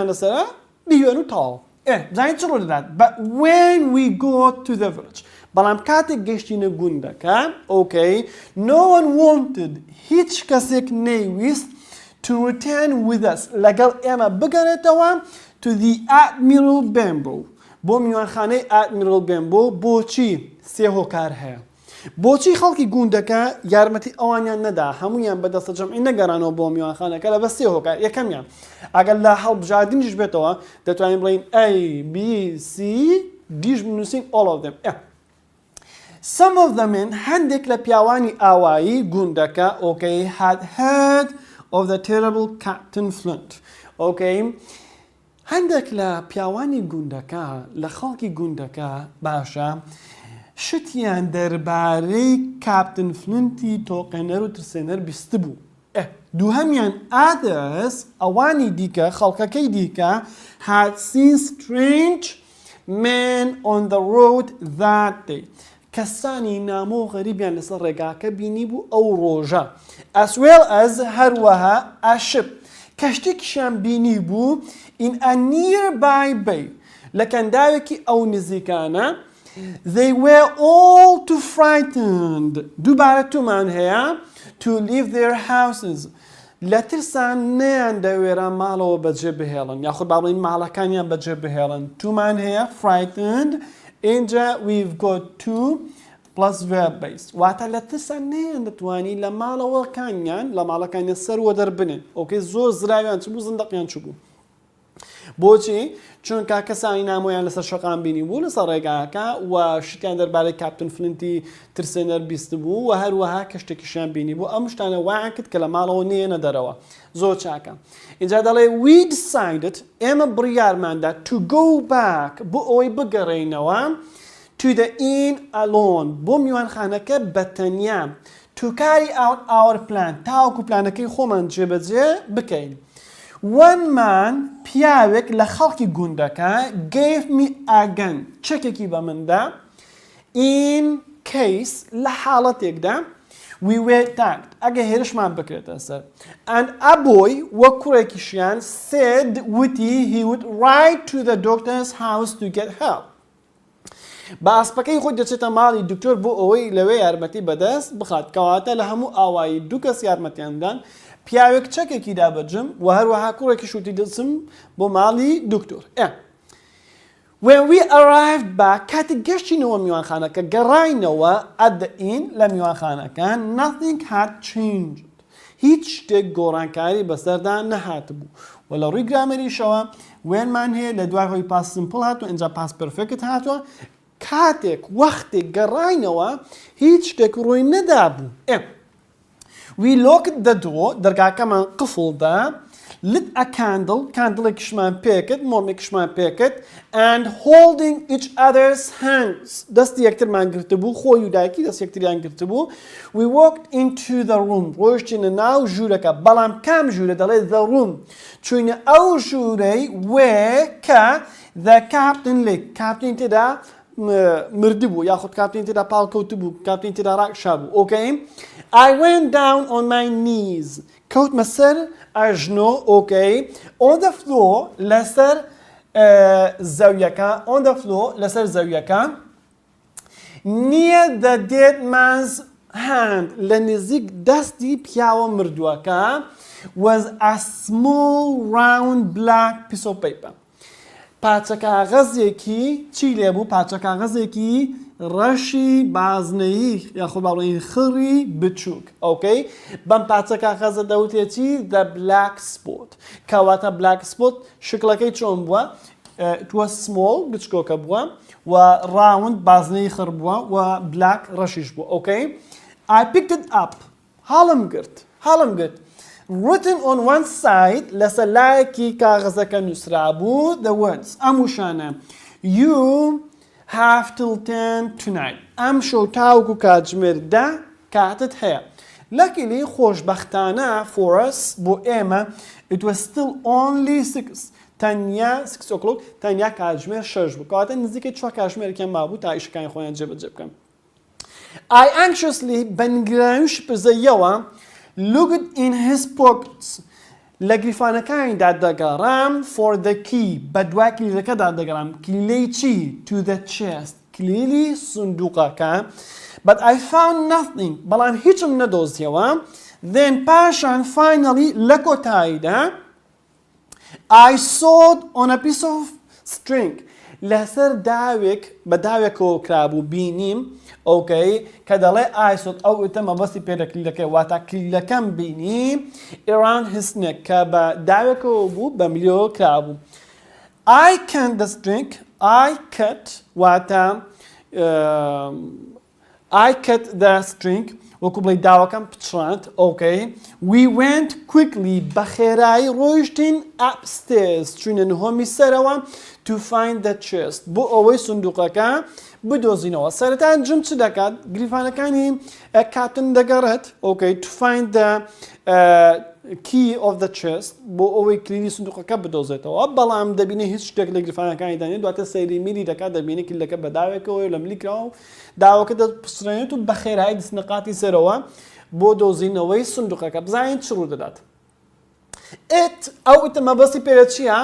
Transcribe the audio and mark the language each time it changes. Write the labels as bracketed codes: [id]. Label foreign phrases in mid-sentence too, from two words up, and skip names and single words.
[ckb] لەسەرە بیوێن و تاڵ زانین چ ڕوو دەدات [en] but when we go to the village [ckb] بەڵام کاتێک گەشتینە گوندەکە [en] no one wanted [ckb] هیچ کەسێک نەیویست [en] to return with us [ckb] لەگەڵ ئێمە بگەڕێتەوە [en] to the admiral bamboo [ckb] بۆ میوانخانەی ئادمیرڵ بێنبۆ بۆچی سێ هۆکار هەیە بۆچی خەڵکی گوندەکە یارمەتی ئەوانیان نەدا هەمویان بەدەستە جەمعی نەگەڕانەوە بۆ میوانخانەکە لە بە سێ هۆکار یەکەمیان ئەگەر لە هەڵبژاردنیش بێتەوە دەتوانین بڵین A B C دیش بنووسین [en] all of them some of them [ckb] هەندێک لە پیاوانی ئاوایی گوندەکە [en] okay had heard of the terrible [ckb] Captain Flint okay هەندێک لە پیاوانی گوندەکە لە خەڵکی گوندەکە باشە شتیان دەربارەی کاپتن فلنتی تۆقێنەر و ترسێنەر بیست بوو دووهەمیان others ئەوانی دیکە خەڵکەکەی دیکە [en] had seen strange men on the road that day [ckb] کەسانی نامۆ و غەریبیان لەسەر ڕێگاکە بینی بوو ئەو ڕۆژە [en] as well as [ckb] هەروەها [en] a ship [ckb] کەشتێکیشیان بینی بوو [en] in a nearby bay [ckb] لە کەنداوێکی ئەو نزیکانە [en] they were all too frightened [ckb] دووبارە تومان هەیە [en] to leave their houses [ckb] لە ترسان نەیان دەوێرە ماڵەوە بەجێ بهێڵن یاخود با بڵین ماڵەکانیان بەجێ بهێڵن تومان هەیە frightened اینجا [en] we've got to plus verb based [ckb] واتە لە ترسان نەیان دەتوانی لە ماڵەوەکانیان لە ماڵەکانیان سەروە دەربنێن ئۆکەی زۆر زراویان چ بوو زندەقیان چ بوو بۆچی چونکە کەسانی نامۆیان لەسەر شەقام بینی بوو لەسەر ڕێگاکە و شتیان دەربارەی کاپتن فلنتی ترسێنەر بیست بوو و هەروەها کەشتێکیشیان بینی بوو ئەم شتانە وایان کرد کە لە ماڵەوە نێنە دەرەوە زۆر چاکە اینجا دەڵێ [en] we decided [ckb] ئێمە بڕیارماندا [en] to go back [ckb] بۆ ئەوەی بگەڕێینەوە to [en] the inn alone [ckb] بۆ میوانخانەکە بەتەنیا [en] to carry out our plan [ckb] تاوەکو پلانەکەی خۆمان جێبەجێ بکەین [en] one man [ckb] پیاوێک لە خەڵکی گوندەکە [en] gave me a gun [ckb] چەکێکی بە مندا [en] in case [ckb] لە حاڵەتێکدا [en] we were attacked [ckb] ئەگە هێرشمان بکرێتە سەر [en] and a boy [ckb] وە کوڕێکیشیان [en] said وتی he would ride to the doctor's house to get help [ckb] بە ئاسپەکەی خۆی دەچێتە ماڵی دکتۆر بۆ ئەوەی لەوێ یارمەتی بەدەست بخات کەواتە لە هەموو ئاوایی دوو کەس یارمەتیاندان پیاوێک چەکێکی دابەجم و هەروەها کوڕێکی شوتی دەچم بۆ ماڵی دکتۆر [en] when we arrived back [ckb] کاتێک گەشتینەوە میوانخانەکە گەڕاینەوە [en] at the inn [ckb] لە میوانخانەکە [en] nothing had changed [ckb] هیچ شتێک گۆڕانکاری بەسەردا نەهات بوو و لە ڕووی گرامەریشەوە وێنمان هەیە لە دوای هۆی [en] past simple [ckb] هاتووە اینجا [en] past perfect [ckb] هاتووە کاتێک وەختێک گەڕاینەوە هیچ شتێک ڕووی نەدابوو [en] we locked the door [ckb] دەرگاکەمان قفڵدا [en] lit a candle [ckb] کاندڵێکیشمان پێکرد مۆمێکیشمان پێکرد [en] and holding each other's hands دەستی [ckb] یەکترمان گرتبوو خۆی و دایکی دەست یەکتریان گرتبوو [en] we walked into the room [ckb] ڕۆیشتینە ناو ژوورەکە بەڵام کام ژوورە دەڵێ [en] the room [ckb] چوینە ئەو ژوورەی where کە [en] the captain [ckb] لێ کاپتین تێدا مردی بوو یاخود کاپتین تێدا پاڵکەوت بوو کاپتین تێدا ڕاکشا بوو [en] okay I went down on my knees [ckb] کەوتمە سەر ئەژنۆ [en] okay on the floor [ckb] لەسەر [en] زەویەکە on the floor [ckb] لەسەر زەویەکە [en] near the dead man's hand لە [ckb] نزیک دەستی پیاوە مردووەکە [en] was a small round black piece of paper [ckb] پارچە کاغەزێکی چی لێبوو پارچە کاغەزێکی ڕەشی بازنەیی یاخود باڵێن خڕی بچووک ئۆکەی بەم پارچە کاغەزە دەوتێتی [en] the black spot [ckb] کەواتە [en] black spot [ckb] شکلەکەی چۆن بووە [en] it was small [ckb] بچکۆکە بووە و round بازنەی خڕ بووە و black ڕەشیش بووە ئۆکەی [en] I picked it up [ckb] هەڵم گرت [en] written on one side [ckb] لەسەر لایەکی کاغەزەکە نووسرا بوو [en] the words [ckb] ئەم وشانە you [en] have till 10 tonight [ckb] ئەم شەو تاوەکو کاتژمێر 10 کاتت هەیە [en] luckily خۆشبەختانە for us [ckb] بۆ ئێمە [en] it was still only 6 تەنیا 6 o'clock [ckb] تەنیا کاتژمێر 6 بوو کەواتە نزیکەی 4 کاتژمێرێکیان مابوو تا ئیشەکانی خۆیان جێبەجێ بکەن [en] I anxiously [ckb] بەنگراوی شپزەیەوە [en] looked in his pockets [ckb] لە گریفانەکانیدا دەگەڕام [en] for the key [ckb] بە دوای کلیلەکەدا دەگەڕام کلیلەی چی [en] to the chest [ckb] کلیلی سندوقەکە [en] but I found nothing [ckb] بەڵام هیچم نەدۆزیەوە then پاشان finally لە کۆتاییدا [en] I sewed on a piece of string [ckb] لەسەر داوێک بە داوێکەوە کرابوو بینیم ئۆکەی کە دەڵێ ئایسۆت ئەو ئتە مەبەستی پێ لە کلیلەکەی واتە کلیلەکەم بینی ئێران هستنێک کە بە داوێکەوە بوو بە ملیۆ کرابوو. [en] I can the string I cut واتە I cut the string [ckb] وەکو بڵێ داوەکەم پچڕاند [en] ئۆکەی we went quickly [ckb] بە خێرایی ڕۆیشتین [en] upstairs [ckb] چوونە نهۆمی سەرەوە [en] to find the chest [ckb] بۆ ئەوەی سندوقەکە بدۆزینەوە. سەرەتا جم چ دەکات گریفانەکانی کاتن دەگەڕێت ئۆکەی [en] to find the key of the chest [ckb] بۆ ئەوەی کلیلی سندوقەکە بدۆزێتەوە بەڵام دەبینێ هیچ شتێک لە گریفانەکانی دانێت دواتە سەیری میری دەکات دەبینێ کلیلەکە بە داوێکەوە لە ملیکراوە و داوەکە دەپسڕێنێت و بە خێرایی دەستنقاتی سەرەوە بۆ دۆزینەوەی سندوقەکە بزانین چ ڕوو دەدات. ئەو ئتە مەبەستی پێرە چییە؟